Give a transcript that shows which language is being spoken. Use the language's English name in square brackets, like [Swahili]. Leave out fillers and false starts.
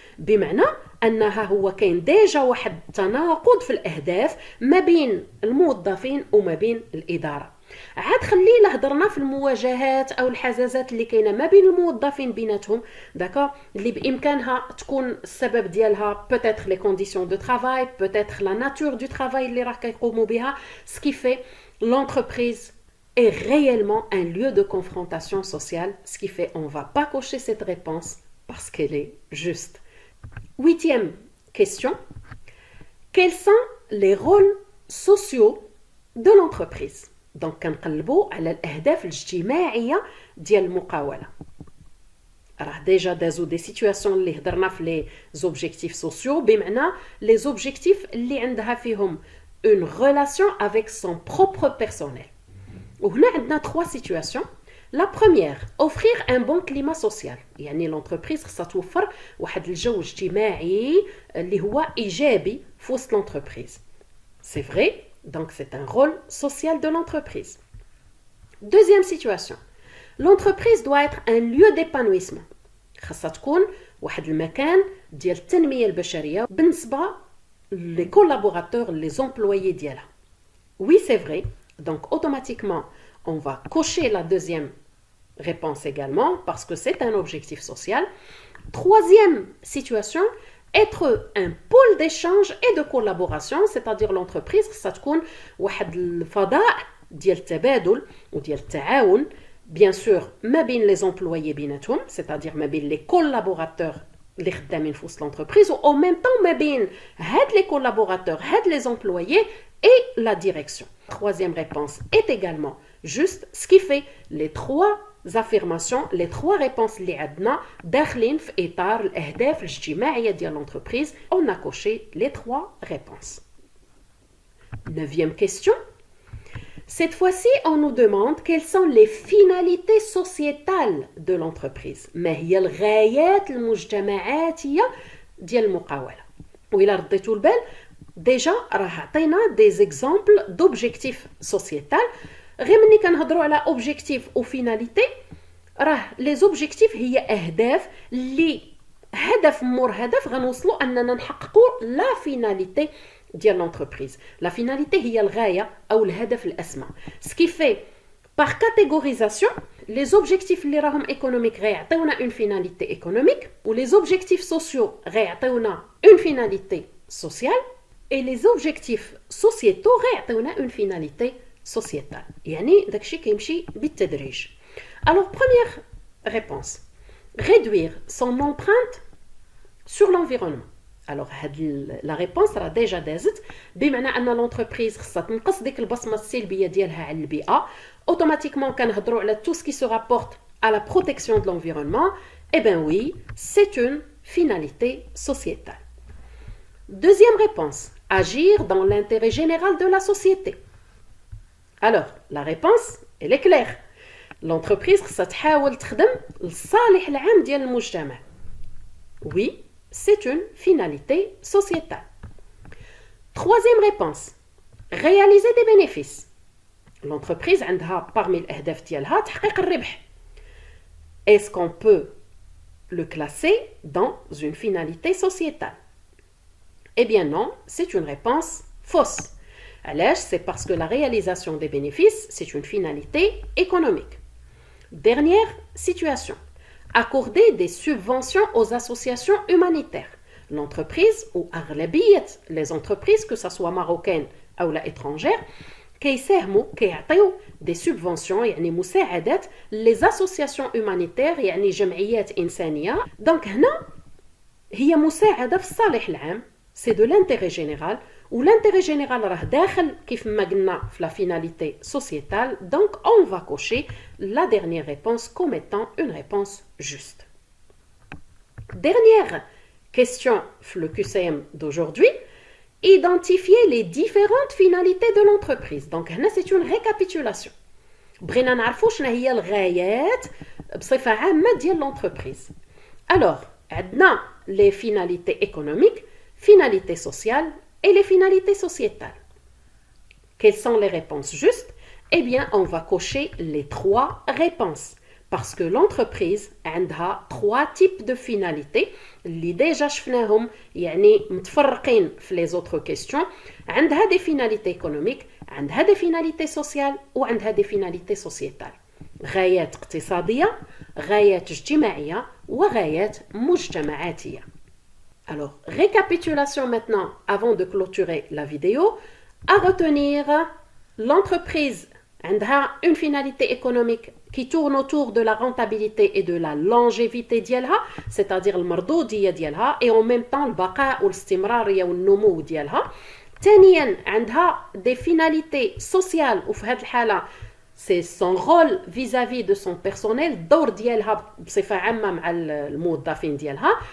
[Arabic] بمعنى انها هو كاين ديجا واحد التناقض في الاهداف ما بين الموظفين وما بين الاداره. عاد خلينا هضرنا في المواجهات او الحزازات اللي كاينه ما بين الموظفين بيناتهم، داكور، اللي بامكانها تكون السبب ديالها [French] peut-être les conditions de travail, peut-être la nature du travail [Arabic] اللي راه كيقوموا بها. [French] ce qui fait l'entreprise est réellement un lieu de confrontation sociale, ce qui fait on va pas cocher cette réponse parce qu'elle est juste. Huitième question. Quels sont les rôles sociaux de l'entreprise? [Arabic] Donc كنقلبوا على الأهداف الاجتماعية ديال المقاولة. راه ديجا دازو دي سيتوياسيون اللي هضرنا في لي زوبجيكتيف سوسيو، بمعنى لي زوبجيكتيف اللي عندها فيهم [French] une relation avec son propre personnel. [Arabic] وهنا عندنا 3 situations. [French] La première, offrir un bon climat social. [Arabic] يعني l'entreprise خصها توفر واحد الجو اجتماعي اللي هو إيجابي في وسط l'entreprise. [French] C'est vrai, donc c'est un rôle social de l'entreprise. Deuxième situation, l'entreprise doit être un lieu d'épanouissement. [Arabic] خصها تكون واحد المكان ديال التنمية البشرية بالنسبة [French] les collaborateurs, les employés [Arabic] ديالها. [French] Oui, c'est vrai. Donc, automatiquement, on va cocher la deuxième réponse également parce que c'est un objectif social. Troisième situation, être un pôle d'échange et de collaboration, c'est-à-dire l'entreprise, ça [Arabic] تكون واحد الفضاء ديال التبادل وديال التعاون, [French] bien sûr, [Arabic] ما بين [French] les employés [Arabic] بيناتهم, [French] c'est-à-dire ما بين les collaborateurs [Arabic] اللي خدامين في وسط [French] l'entreprise, ou en même temps [Arabic] ما بين هاد [French] les collaborateurs, [Arabic] هاد [French] les employés et la direction. Troisième réponse est également juste, ce qui fait les 3 affirmations, les 3 réponses [Arabic] اللي عندنا داخلين في إطار الأهداف الاجتماعية ديال [French] l'entreprise. On a coché les 3 réponses. 9e question. Cette fois-ci, on nous demande quelles sont les finalités sociétales de l'entreprise. [Arabic] ما هي الغايات المجتمعاتية ديال المقاولة. وإلا رديتوا البال ديجا راه عطينا دي زيكزامبل دوبجيكتيف سوسيتال. غير مني كنهضروا على اوبجيكتيف او فيناليتي، راه لي زوبجيكتيف هي اهداف اللي هدف مور هدف غنوصلوا اننا نحققوا لا فيناليتي ديال l'entreprise. [French] La finalité [Arabic] هي الغاية أو الهدف الأسمى. [French] Ce qui fait, par catégorisation, les objectifs [Arabic] اللي راهم [French] économiques [Arabic] غيعطيونا [French] une finalité économique ou les objectifs sociaux غيعطيونا une finalité sociale et les objectifs sociétaux غيعطيونا une finalité sociétale. [Arabic] يعني داكشي كيمشي بالتدريج. [French] Alors première réponse, réduire son empreinte sur l'environnement. Alors la réponse [Arabic] راه [French] déjà [Arabic] دازت بمعنى ان l'entreprise خصها تنقص ديك البصمه السلبيه ديالها على البيئه. [French] Automatiquement [Arabic] كنهضروا على [French] tout ce qui se rapporte à la protection de l'environnement. Eh bien oui, c'est une finalité sociétale. Deuxième réponse, agir dans l'intérêt général de la société. Alors, la réponse, elle est claire. [Arabic] L'entreprise خصها تحاول تخدم للصالح العام ديال المجتمع. [French] Oui, c'est une finalité sociétale. Troisième réponse, réaliser des bénéfices. [Arabic] L'entreprise عندها [French] parmi [Arabic] الأهداف ديالها تحقيق الربح. [French] Est-ce qu'on peut le classer dans une finalité sociétale? Eh bien non, c'est une réponse fausse. Alors, c'est parce que la réalisation des bénéfices, c'est une finalité économique. Dernière situation, accorder des subventions aux associations humanitaires. L'entreprise, ou [Arabic] أغلبية [French] les entreprises, que ce soit marocaines ou étrangères, [Arabic] كيعطيو [French] des subventions [Arabic] يعني مساعدات [French] les associations humanitaires [Arabic] يعني جمعيات إنسانية. Donc هنا هي مساعدة في الصالح العام. [French] C'est de l'intérêt général. Ou l'intérêt général [Arabic] راه داخل كيف ما قلنا في [French] la finalité sociétale. Donc on va cocher la dernière réponse comme étant une réponse juste. Dernière question le QCM d'aujourd'hui. Identifier les différentes finalités de l'entreprise. Donc [Arabic] هنا [French] c'est une récapitulation. [Arabic] بغينا نعرفوا شنو هي الغايات بصفة عامة ديال l'entreprise. [French] Alors, عندنا les finalités économiques, finalités sociales et les finalités sociétales. Quelles sont les réponses justes? Eh bien, on va cocher les trois réponses. Parce que l'entreprise a trois types de finalités. [Arabic] اللي [French] déjà [Arabic] شفناهم يعني متفرقين في [French] les autres questions. [Arabic] عندها [French] des finalités économiques, عندها des finalités sociales [Arabic] وعندها [French] des finalités sociétales. [Arabic] غايات اقتصادية, غايات اجتماعية وغايات مجتمعاتية. [French] Alors, récapitulation maintenant avant de clôturer la vidéo. À retenir, l'entreprise a une finalité économique qui tourne autour de la rentabilité et de la longévité ديالها, c'est-à-dire [Arabic] المردودية ديالها, [French] et en même temps [Arabic] البقاء والاستمرارية والنمو ديالها. ثانيا عندها [French] des finalités sociales [Arabic] وفي هذه الحالة [French] c'est son rôle vis-à-vis de son personnel, [Arabic] الدور ديالها بصفة عامة مع الموظفين ديالها.